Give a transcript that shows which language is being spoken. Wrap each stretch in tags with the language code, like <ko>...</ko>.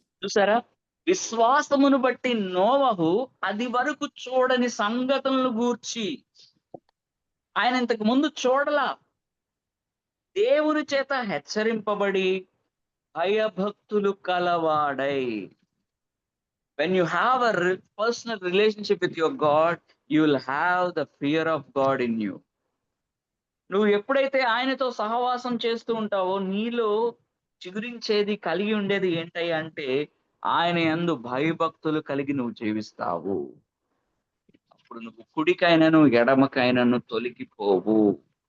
<te>చూసారా, విశ్వాసమును బట్టి నోవహు అది వరకు చూడని సంగతులను గూర్చి, ఆయన ఇంతకు ముందు చూడలా, దేవుని చేత హెచ్చరింపబడి భయభక్తులు కలవాడై.</te> <en>When you have a personal relationship with your God, you will have the fear of God in you.</en> <te>నువ్వు ఎప్పుడైతే ఆయనతో సహవాసం చేస్తూ ఉంటావో నీలో చిగురించేది, కలిగి ఉండేది ఏంటయ్యా అంటే, ఆయన యందు భయభక్తులు కలిగి నువ్వు జీవిస్తావు. అప్పుడు నువ్వు కుడికైనను ఎడమకైనను తొలగిపోవు.</te>